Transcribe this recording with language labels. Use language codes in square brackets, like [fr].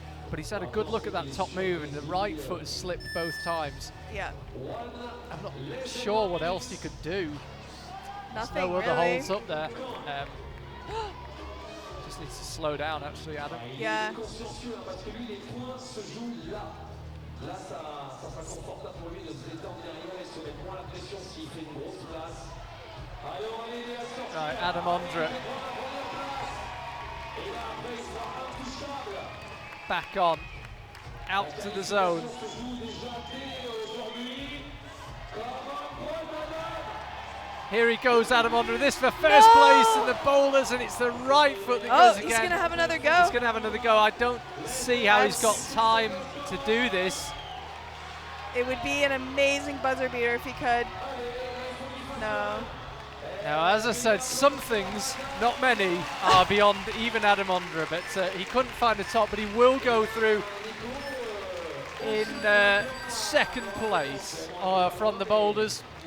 [en] but he's had a good look at that top move, and the right foot has slipped both times. Yeah. I'm not sure what else he could do. Nothing No other really. holds up there. Just needs to slow down, actually, Adam. Yeah. [fr] Là, ça sera confortable pour lui de se détendre derrière et se mettre moins la pression s'il fait une grosse place. Allez, on va l'aider à sortir. [en] Right, Adam Ondra. [fr] Et là, après, il sera intouchable. [en] Back on. Out to the zone. [fr] Se joue déjà dès aujourd'hui. Comme un point d'honneur. [en] Here he goes, Adam Ondra. This for first place in the boulders, and it's the right foot that goes again. He's going to have another go. He's going to have another go. I don't see how he's got time to do this. It would be an amazing buzzer beater if he could. No. Now, as I said, some things, not many, are beyond even Adam Ondra, but he couldn't find the top, but he will go through in second place from the boulders.